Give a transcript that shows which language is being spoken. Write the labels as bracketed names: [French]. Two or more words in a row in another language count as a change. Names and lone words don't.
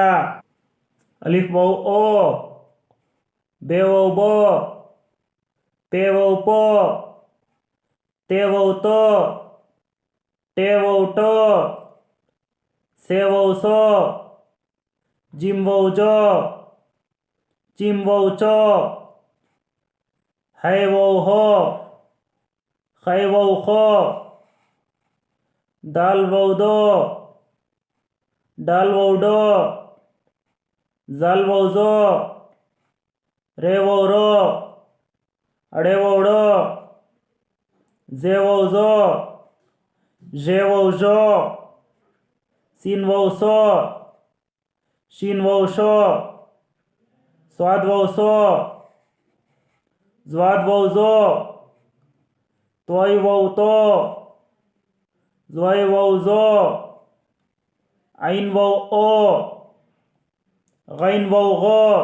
[Urdu] الف واو او، بے واو بو، پے واو پو، تے واو تو، ٹے واو ٹو، سے واو سو، جیم واو جو، چیم واو چو، ہے واو ہو، خے واو خو، دال واو دو، ڈال واو ڈو، زال واو زو، رے واو رو، اڑے واو ڑو، زے واو زو، ژے واو ژو، سین واو سو، شین واو شو، صاد واو سو، زواد واو زو، طوئی واو تو، زوئی واو زو، عین واو او، غین واو غو،